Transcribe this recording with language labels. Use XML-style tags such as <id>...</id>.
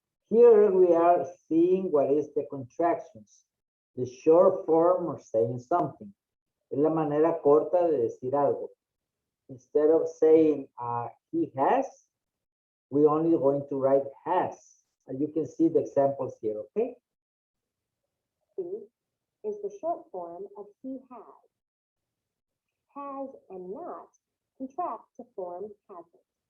<en>Here we are seeing what is the contractions, the short form of saying something.</en> <es>Es la manera corta de decir algo.</es> <en>Instead of saying he has, we're only going to write has. And you can see the examples here, okay? He is the short form of he has. Has and not contract to form hasn't.</en>